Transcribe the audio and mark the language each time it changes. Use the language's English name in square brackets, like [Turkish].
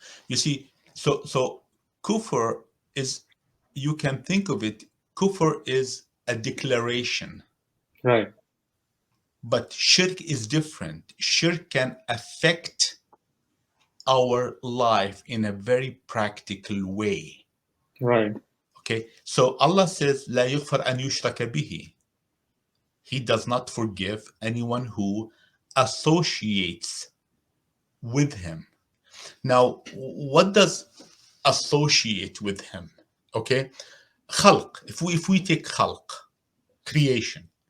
[English] You see, so kufr is, you can think of it, kufr is a declaration. Right. But shirk is different. Shirk can affect our life in a very practical way. Right. Okay, so Allah says, [Arabic] لا يغفر أن يشرك به. [English] He does not forgive anyone who associates with him. Now, what does associate with him? Okay, khalq. If we take khalq, creation,